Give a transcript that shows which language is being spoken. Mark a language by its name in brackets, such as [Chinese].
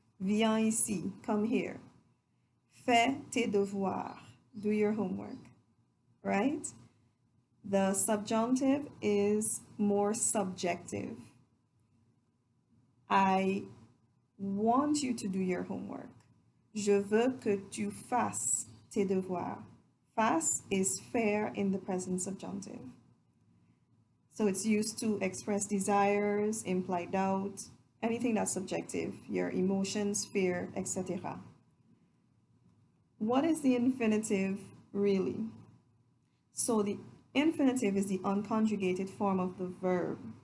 [French] Viens ici, [English] come here. [French] Fais tes devoirs, [English] do your homework, right? The subjunctive is more subjective. I want you to do your homework. [French] Je veux que tu fasses tes devoirs. [English] Fasse is faire in the present subjunctive. So it's used to express desires, imply doubt, anything that's subjective, your emotions, fear, etc. What is the infinitive really? So the infinitive is the unconjugated form of the verb.